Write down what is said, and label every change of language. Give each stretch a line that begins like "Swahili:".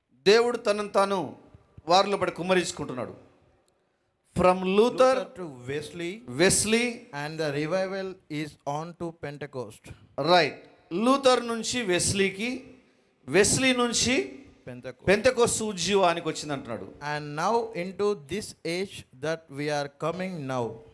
Telugu: దేవుడు తనను తాను వారిలో పడి కుమ్మరించుకుంటున్నాడు.
English: From Luther to Wesley, and the revival is on to Pentecost. Right.
Telugu: Luther నుంచి వెస్లీకి, వెస్లీ నుంచి పెంతెకోస్తు ఉద్యమానికి వచ్చింది అంటున్నాడు.
English: And now into this age that we are coming now.